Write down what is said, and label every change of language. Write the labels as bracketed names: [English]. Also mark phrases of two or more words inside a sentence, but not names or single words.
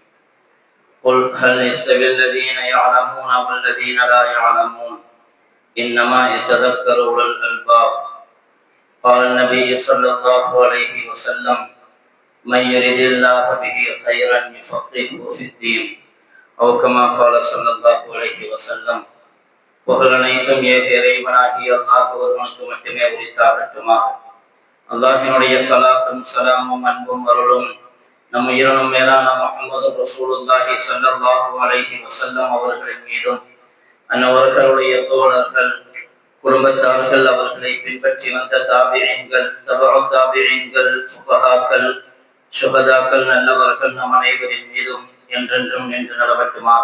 [Arabic] قل هل يستوي الذين يعلمون والذين لا يعلمون إنما يتذكر أولو الألباب قال النبي صلى الله عليه وسلم من يرد الله به خيرا يفقهه في الدين أو كما قال صلى الله عليه وسلم [Tamil] புகழ் அனைத்தும் இறைவனாகிய அல்லாஹ் ஒருவனுக்கு மட்டுமே உரித்தாகட்டுமாக. அல்லாஹினுடைய சலாத்தும் சலாமும் அன்பும் அருளும் நம் உயிரினும் மேலான முஹம்மது ரசூலுல்லாஹி [Arabic] صلى الله عليه وسلم [Tamil] அவர்களின் மீதும் அன்னவர்களுடைய தோழர்கள் குடும்பத்தார்கள் அவர்களை பின்பற்றி வந்த தாபிஈன்கள் தபஉ தாபிஈன்கள் ஃபுகஹாக்கள் ஷுஹதாக்கள் நல்லவர்கள் நம் அனைவரின் மீதும் என்றென்றும் நின்று நடவட்டுமாக.